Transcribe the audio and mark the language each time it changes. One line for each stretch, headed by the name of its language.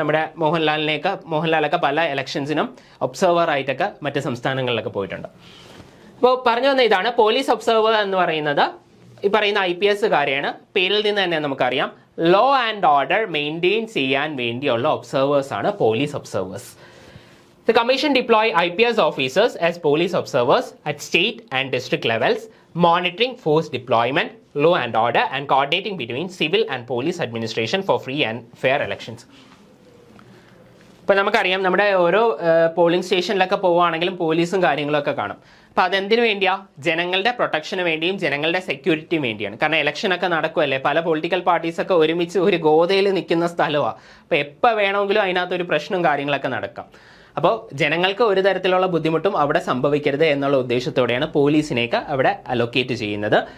Malayalam: നമ്മുടെ മോഹൻലാലൊക്കെ പല ഇലക്ഷൻസിനും ഒബ്സർവർ ആയിട്ടൊക്കെ മറ്റ് സംസ്ഥാനങ്ങളിലൊക്കെ പോയിട്ടുണ്ട്. അപ്പോൾ പറഞ്ഞു വന്ന ഇതാണ്, പോലീസ് ഒബ്സർവർ എന്ന് പറയുന്നത് ഈ പറയുന്ന IPS കാര്യമാണ്. പേരിൽ നിന്ന് തന്നെ നമുക്കറിയാം, ലോ ആൻഡ് ഓർഡർ മെയിൻറ്റെയിൻ ചെയ്യാൻ വേണ്ടിയുള്ള ഒബ്സർവേഴ്സ് ആണ് police observers.
English: The Commission deploy IPS officers as police observers at state and district levels, monitoring force deployment, law and order, and coordinating between civil and police administration for free and fair elections.
Malayalam: ഇപ്പോൾ നമുക്കറിയാം, നമ്മുടെ ഓരോ polling സ്റ്റേഷനിലൊക്കെ പോവുകയാണെങ്കിലും പോലീസും കാര്യങ്ങളൊക്കെ കാണും. അപ്പോൾ അതെന്തിനു വേണ്ടിയാണ്? ജനങ്ങളുടെ പ്രൊട്ടക്ഷന് വേണ്ടിയും ജനങ്ങളുടെ സെക്യൂരിറ്റിയും വേണ്ടിയാണ്. കാരണം ഇലക്ഷനൊക്കെ നടക്കുമല്ലേ, പല പൊളിറ്റിക്കൽ പാർട്ടീസൊക്കെ ഒരുമിച്ച് ഒരു ഗോതയിൽ നിൽക്കുന്ന സ്ഥലമാണ്. അപ്പോൾ എപ്പോൾ വേണമെങ്കിലും അതിനകത്തൊരു പ്രശ്നവും കാര്യങ്ങളൊക്കെ നടക്കാം. അപ്പോൾ ജനങ്ങൾക്ക് ഒരു തരത്തിലുള്ള ബുദ്ധിമുട്ടും അവിടെ സംഭവിക്കരുത് എന്നുള്ള ഉദ്ദേശത്തോടെയാണ് പോലീസിനെയൊക്കെ അവിടെ അലോക്കേറ്റ് ചെയ്യുന്നത്.